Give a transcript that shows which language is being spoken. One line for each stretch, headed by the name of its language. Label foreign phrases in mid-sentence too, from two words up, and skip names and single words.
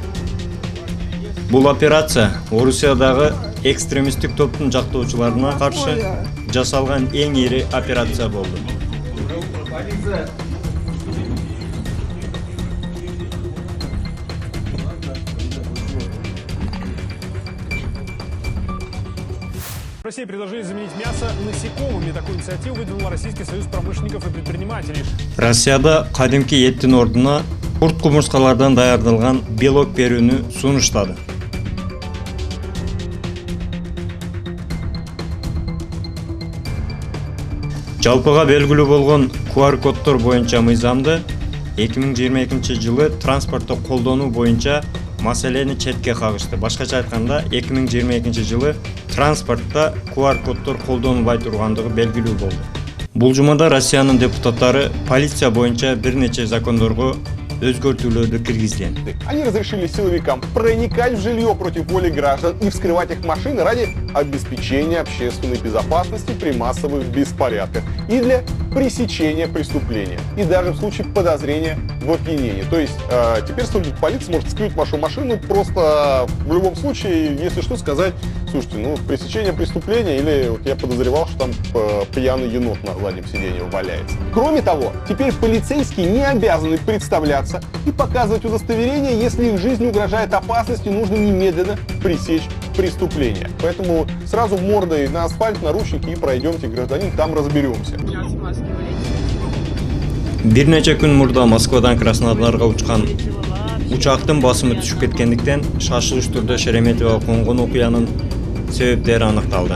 Kyrgyz: Бул операция Орусиядагы экстремисттик топтун жактоочуларына каршы жасалган эң ири операция болду.
Russian: Россия предложили заменить мясо насекомыми. Такую инициативу выдвинул Российский союз промышленников и предпринимателей.
Kyrgyz: Россияда кадимки эттин ордуна курт кумурскалардан даярдалган белок берүүнү сунуштады. Жалпыга белгилүү болгон QR-коддор боюнча мыйзамды 2022 жылы транспортто колдонуу боюнча маселени четке кагышты. Башкача айтканда, 2022 жылы транспортто QR-коддор колдонулбай тургандыгы белгилүү болду. Бул жумада Россиянын депутаттары полиция боюнча бир нече закондорго өзгөртүүлөрдү киргизген.
Russian: Они разрешили силовикам проникать в жилье против воли граждан и вскрывать их машины ради обеспечения общественной безопасности при массовых беспорядках и для пресечения преступления, и даже в случае подозрения в опьянении. То есть теперь полиция может вскрыть вашу машину просто в любом случае, если что, сказать: слушайте, пресечение преступления, или вот я подозревал, что там пьяный енот на заднем сиденье валяется. Кроме того, теперь полицейские не обязаны представляться и показывать удостоверение, если их жизни угрожает опасность и нужно немедленно пресечь преступление. Поэтому сразу мордой на асфальт, наручники и пройдемте, гражданин, там разберемся.
Kyrgyz: Бир нече күн мурда Москвадан Краснодарга учкан учактын басымы түшүп кеткендиктен шашылыш түрдө Шереметьево конгон окуянын себептери аныкталды.